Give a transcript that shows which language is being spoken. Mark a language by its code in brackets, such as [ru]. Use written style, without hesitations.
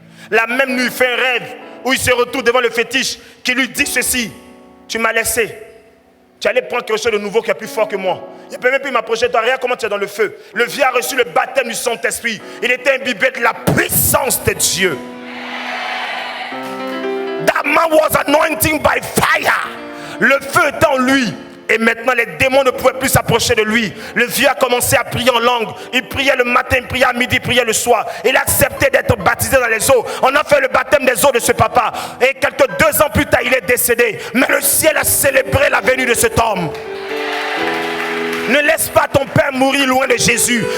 [fr] La même nuit, il fait un rêve où il se retrouve devant le fétiche qui lui dit ceci. Tu m'as laissé. Tu allais prendre quelque chose de nouveau qui est plus fort que moi. Il ne peut même plus m'approcher de toi. Regarde comment tu es dans le feu. Le vieux a reçu le baptême du Saint-Esprit. Il était imbibé de la puissance de Dieu. [en] That man was anointed by fire. [fr] Le feu était en lui. Et maintenant, les démons ne pouvaient plus s'approcher de lui. Le vieux a commencé à prier en langue. Il priait le matin, il priait à midi, il priait le soir. Il a accepté d'être baptisé dans les eaux. On a fait le baptême des eaux de ce papa. Et quelques 2 ans plus tard, il est décédé. Mais le ciel a célébré la venue de cet homme. Ne laisse pas ton père mourir loin de Jésus.